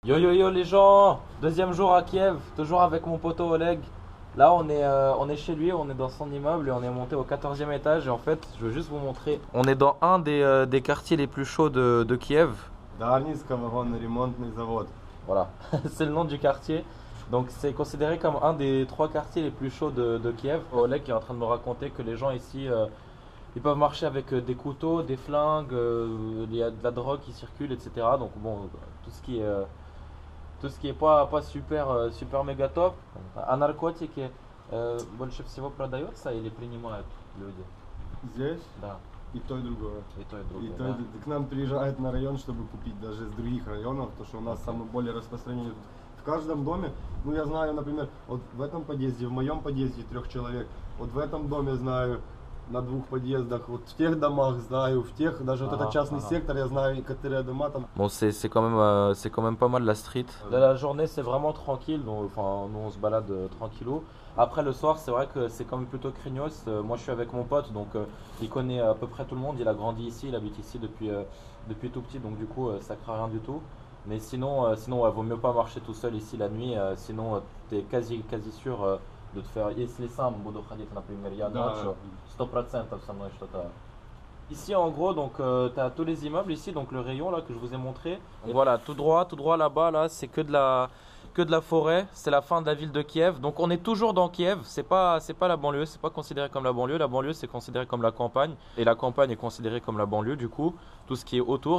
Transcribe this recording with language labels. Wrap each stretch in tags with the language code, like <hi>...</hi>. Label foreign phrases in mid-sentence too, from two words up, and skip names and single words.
<fr>Yo yo yo les gens, deuxième jour à Kiev, toujours avec mon poteau Oleg. Là on est chez lui, on est dans son immeuble et on est monté au 14e étage et en fait je veux juste vous montrer. On est dans un des quartiers les plus chauds de Kiev.</fr> <ru>Darnitska вагонно-ремонтный завод.</ru> <fr>Voilà, c'est le nom du quartier. Donc c'est considéré comme un des 3 quartiers les plus chauds de Kiev. Oleg est en train de me raconter que les gens ici ils peuvent marcher avec des couteaux, des flingues, il y a de la drogue qui circule, etc. Donc bon, tout ce qui est pas super, super méga top.</fr> <ru>А наркотики больше всего продается или принимают люди? Здесь Да, и то, и другое. и то, и И другое. то, Да? к нам приезжают на район, чтобы купить даже из других районов, потому что у нас самый более распространенный. В каждом доме, ну я знаю, например, вот в этом подъезде, в моем подъезде 3 человек, вот в этом доме знаю на 2 подъездах, вот в тех домах знаю, в тех, даже вот Ага, это частный ага. сектор, я знаю, которые дома там.</ru> <fr>Bon, c'est quand même pas mal la street. La journée, c'est vraiment tranquille. Donc, enfin, nous, on se balade tranquillou. Après, le soir, c'est vrai que c'est quand même plutôt craignos. Moi, je suis avec mon pote, donc il connaît à peu près tout le monde. Il a grandi ici, il habite ici depuis tout petit, donc du coup, ça craint rien du tout. Mais sinon, ouais, vaut mieux pas marcher tout seul ici la nuit. Sinon, t'es quasi sûr de te faire.</fr> <ru>Если сам буду ходить, например, я ночью, 100% со мной что-то.</ru> <fr>Ici en gros donc tu as tous les immeubles ici donc le rayon là que je vous ai montré. Et voilà, tout droit là-bas là, c'est que de la forêt, c'est la fin de la ville de Kiev. Donc on est toujours dans Kiev, c'est pas la banlieue, c'est pas considéré comme la banlieue. La banlieue c'est considéré comme la campagne et la campagne est considérée comme la banlieue du coup, tout ce qui est autour.</fr>